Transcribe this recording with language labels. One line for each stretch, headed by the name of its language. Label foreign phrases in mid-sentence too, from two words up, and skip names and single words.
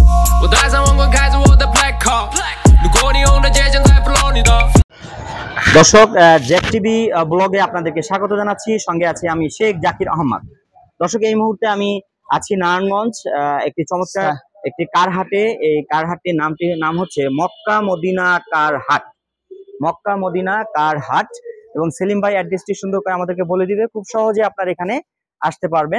Chinese: 我带上王冠，开着我的
English: black car。
Chinese: 如果你用的倔强在 flow 你的。
Bangla: দর্শক জ্যাক টিভি ব্লগে আপনাদেরকে স্বাগত জানাচ্ছি। সঙ্গে আছি আমি শেখ জাকির আহমদ। দর্শক এই মুহূর্তে আমি আছি নারায়ণগঞ্জ একটি চমৎকার একটি কার হাটে। এই কার হাটটির নাম হচ্ছে মক্কা মদিনা কার হাট। মক্কা মদিনা কার হাট এবং সেলিম ভাই অ্যাড্রেসটি সুন্দর করে আমাদেরকে বলে দিবে, খুব সহজে আপনারা এখানে আসতে পারবেন।